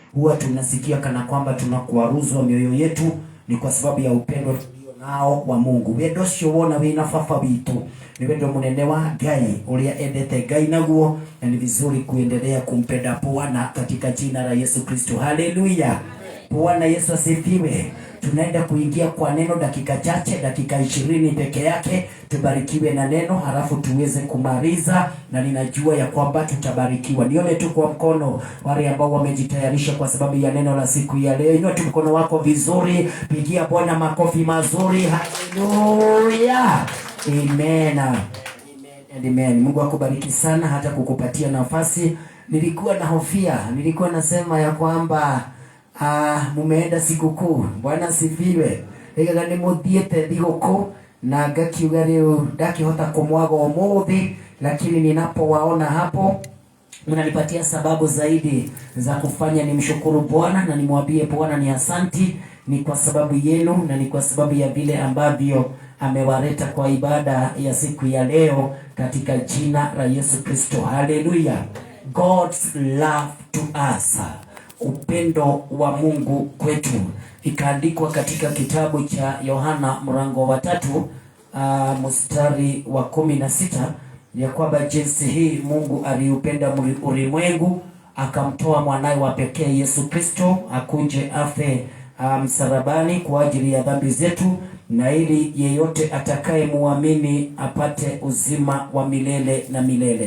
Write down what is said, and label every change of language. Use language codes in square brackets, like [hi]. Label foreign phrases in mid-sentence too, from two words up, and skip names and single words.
[sw] huwa tunasikia kana kwamba tunakuaruzwa mioyo yetu, ni kwa sababu ya upendo tulio nao wa Mungu. [ki] Wendo cio wona wina baba witu ni wendo munene wa Ngai uria endete Ngai naguo, [sw] na ni vizuri kuendelea kumpenda Bwana katika jina la Yesu Kristo. [ki] Haleluya. [sw] Bwana Yesu asifiwe. Tunaenda kuingia kwa neno dakika chache, dakika 20 peke yake. Tubarikiwe na neno halafu tuweze kumaliza, na ninajua ya kwamba tutabarikiwa. Nione tu kwa mkono wale ambao wamejitayarisha kwa sababu ya neno la siku ya leo. Inua tu mkono wako vizuri, pigia Bwana makofi mazuri. Haleluya. Amen. Amen. Mungu akubariki sana hata kukupatia nafasi. Nilikuwa nasema ya kwamba mumeenda sikukuu. Bwana sifiwe. [ki] Ega ni muthiete thigũkũ na ngakiuga rĩu ndakihota kumwaga umuthi, [sw] lakini ninapowaona hapo mnanipatia sababu zaidi za kufanya nimshukuru Bwana na nimwambie Bwana ni asanti. Ni kwa sababu yenu na ni kwa sababu ya vile ambavyo amewaleta kwa ibada ya siku ya leo katika jina la Yesu Kristo. Haleluya. [en] God's love to us, [sw] upendo wa Mungu kwetu, ikaandikwa katika kitabu cha Yohana mlango wa 3 mstari wa 16 ya kwamba jinsi hii Mungu aliupenda ulimwengu akamtoa mwanae wa pekee Yesu Kristo akuje afe msalabani kwa ajili ya dhambi zetu, na ili yeyote atakaye muamini apate uzima wa milele na milele.